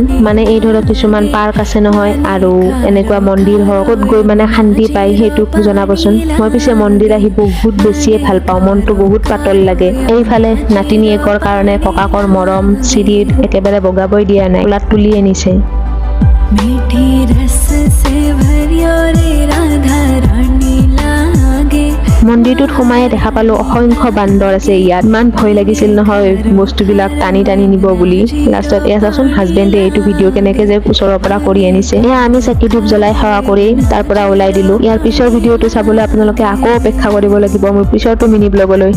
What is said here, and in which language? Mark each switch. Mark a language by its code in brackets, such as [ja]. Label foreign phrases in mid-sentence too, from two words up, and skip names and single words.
[as] মানে এই ধৰক কিছুমান পাৰ্ক আছে নহয়, আৰু এনেকুৱা মন্দিৰ হওক, ক'ত গৈ মানে শান্তি পায় সেইটো জনাবচোন। মই পিছে মন্দিৰ আহি বহুত বেছিয়ে ভাল পাওঁ, মনটো বহুত পাতল লাগে। এইফালে নাতিনীয়েকৰ কাৰণে ককাকৰ মৰম চিৰিত একেবাৰে বগাবই দিয়া নাই, কোলাত তুলি আনিছে। [hi] मीठी रस से भरियो रे राधा रानी लागे। [as] মন্দিৰটোত সোমাই দেখা পালো অসংখ্য বান্দৰ আছে ইয়াত। ইমান ভয় লাগিছিল নহয় বস্তুবিলাক টানি টানি নিব বুলি। লাষ্টত এয়া চাচোন হাজবেণ্ডে এইটো ভিডিঅ' কেনেকে যে ওচৰৰ পৰা কৰি আনিছে। এয়া আমি চাকি ধূপ জ্বলাই সেৱা কৰি তাৰ পৰা ওলাই দিলো। ইয়াৰ পিছৰ ভিডিঅ'টো চাবলৈ আপোনালোকে আকৌ অপেক্ষা কৰিব লাগিব মোৰ পিছৰটো [en] mini vlog.